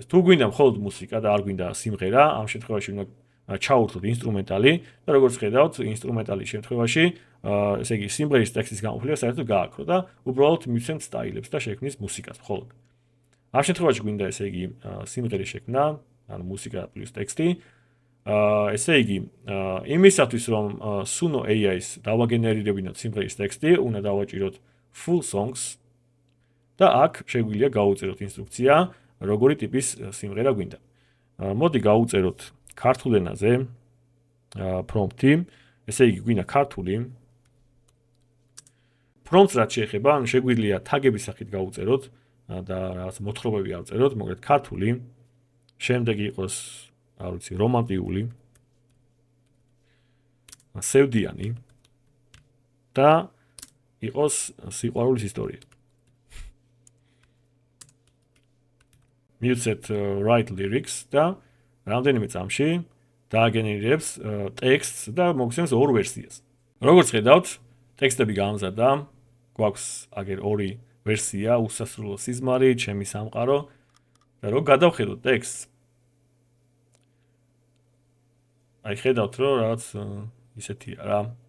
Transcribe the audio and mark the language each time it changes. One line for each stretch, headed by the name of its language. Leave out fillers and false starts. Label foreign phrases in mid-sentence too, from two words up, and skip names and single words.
Georgian: თუ გვინდა მხოლოდ მუსიკა და არ გვინდა სიმღერა, ამ შემთხვევაში უნდა ჩაურთოთ ინსტრუმენტალი და როგორც ხედავთ, ინსტრუმენტალის შემთხვევაში, ესე იგი, სიმღერის ტექსტის განყოფილება საერთოდ გააქრო და უბრალოდ მივცემთ სტაილებს და შექმნის მუსიკას მხოლოდ. ამ შემთხვევაში გვინდა ესე იგი, სიმღერის შექმნა, ანუ მუსიკა პლუს ტექსტი. ესე იგი, იმისათვის რომ Suno AI-ს დავაგენერირებინოთ სიმღერის ტექსტი, უნდა დავაჭიროთ
English: full songs
Georgian: და აქ შეგვიძლია გავუწეროთ ინსტრუქცია, როგორი ტიპის სიმღერა გვინდა. მოდი გავუწეროთ ქართულ ენაზე პრომპტი, ესე იგი, გვინდა ქართული. პრომპტს რაც შეეხება, ანუ შეგვიძლია თაგების სახით გავუწეროთ და რაღაც მოთხრობები ავწეროთ, მოკლედ ქართული, შემდეგ იყოს არ ვიცი, რომანტიული, სევდიანი და იყოს სიყვარულის ისტორია. მივცეთ
English: write lyrics
Georgian: და რამდენიმე წამში დააგენერირებს ტექსტს და მოგცემს ორ ვერსიას. როგორც ხედავთ, ტექსტები გამზადდა, გვაქვს აგერ ორი ვერსია, უსასრულო სიზმარი, ჩემი სამყარო და რო გადავხედოთ ტექსტს, აი ხედავთ რომ რაღაც ისეთია რა.